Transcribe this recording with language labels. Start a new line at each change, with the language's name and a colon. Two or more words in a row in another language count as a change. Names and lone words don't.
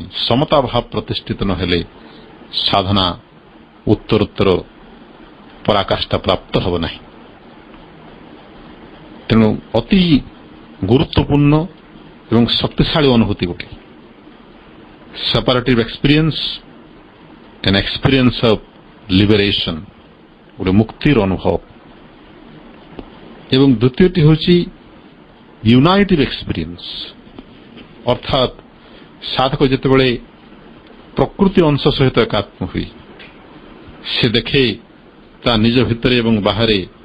Odia: ସମତା ଭାବ ପ୍ରତିଷ୍ଠିତ ନ ହେଲେ ସାଧନା ଉତ୍ତରୋତ୍ତର ପରାକାଷ୍ଠା ପ୍ରାପ୍ତ ହେବ ନାହିଁ। ତେଣୁ ଅତି ଗୁରୁତ୍ୱପୂର୍ଣ୍ଣ ଏବଂ ଶକ୍ତିଶାଳୀ ଅନୁଭୂତି ଗୋଟେ
English: separative experience an experience of liberation
Odia: ଗୋଟେ ମୁକ୍ତିର ଅନୁଭବ ଏବଂ ଦ୍ୱିତୀୟଟି ହେଉଛି
English: unitive experience
Odia: ଅର୍ଥାତ୍ ସାଧକ ଯେତେବେଳେ ପ୍ରକୃତି ଅଂଶ ସହିତ ଏକାତ୍ମ ହୁଏ ସେ ଦେଖେ ତା ନିଜ ଭିତରେ ଏବଂ ବାହାରେ